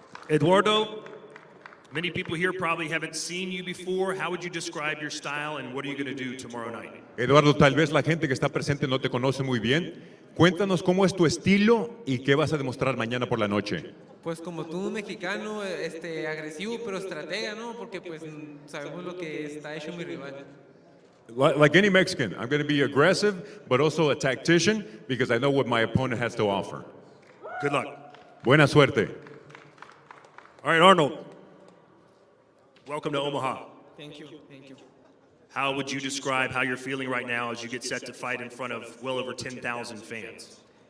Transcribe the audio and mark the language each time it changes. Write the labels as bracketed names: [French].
[English] Eduardo, many people here probably haven't seen you before. How would you describe your style and what are you going to do tomorrow night? [Spanish] Eduardo, tal vez la gente que está presente no te conoce muy bien. Cuéntanos cómo es tu estilo y qué vas a demostrar mañana por la noche. Pues como tú, mexicano, agresivo pero estratega, ¿no? Porque pues sabemos lo que está hecho mi rival. [English] Like any Mexican, I'm going to be aggressive, but also a tactician because I know what my opponent has to offer. Good luck. [Spanish] Buena suerte. [English] All right, Arnold. Welcome to Omaha. Thank you, thank you. How would you describe how you're feeling right now as you get set to fight in front of well over 10,000 fans?